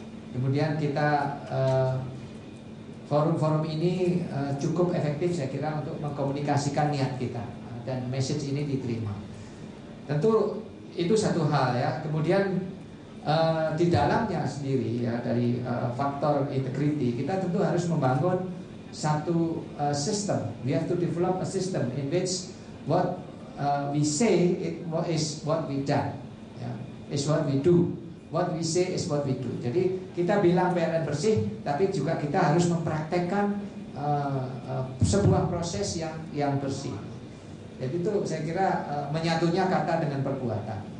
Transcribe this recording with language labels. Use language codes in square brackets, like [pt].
[id] Kemudian kita forum-forum ini cukup efektif saya kira untuk mengkomunikasikan niat kita, dan message ini diterima. Tentu itu satu hal ya. Kemudian di dalamnya sendiri ya, dari faktor integrity kita tentu harus membangun satu system. [en] We have to develop a system in which what we say is what we done, is what we do. What we say is what we do. [id] Jadi kita bilang PLN bersih, tapi juga kita harus mempraktekkan sebuah proses yang bersih. Jadi itu saya kira menyatunya kata dengan perbuatan.